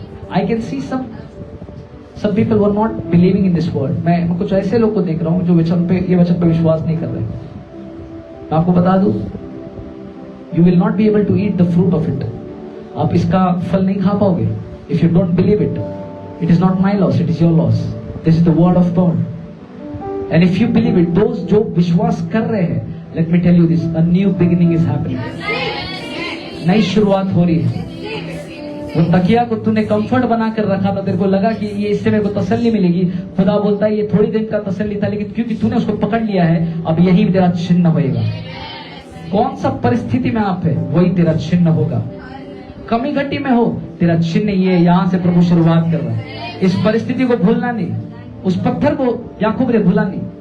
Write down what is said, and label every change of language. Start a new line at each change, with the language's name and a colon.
English: I can see some people who are not believing in this word.
Hindi: मैं कुछ ऐसे लोग को देख रहा हूँ जो ये वचन पे विश्वास नहीं कर रहे। मैं आपको बता दूं,
English: you will not be able to eat the fruit of it.
Hindi: आप इसका फल नहीं खा पाओगे
English: if you don't believe it. It is not my loss, it is your loss. This is the word of God. And if you believe it, those
Hindi: जो विश्वास कर रहे हैं,
English: let me tell you this, a new beginning is happening.
Hindi: नई शुरुआत हो रही है। वो तकिया को तूने कंफर्ट बना कर रखा था, तेरे को लगा कि ये इससे मेरे को तसल्ली मिलेगी। खुदा बोलता है ये थोड़ी देर का तसल्ली था, लेकिन क्योंकि तूने उसको पकड़ लिया है, अब यही तेरा चिन्ह होएगा। कौन सा परिस्थिति में आप है, वही तेरा चिन्ह होगा। कमी घटी में हो, तेरा चिन्ह ये, यहां से प्रभु शुरुआत कर रहा है। इस परिस्थिति को भूलना नहीं, उस पत्थर को याकूब ने भूला नहीं।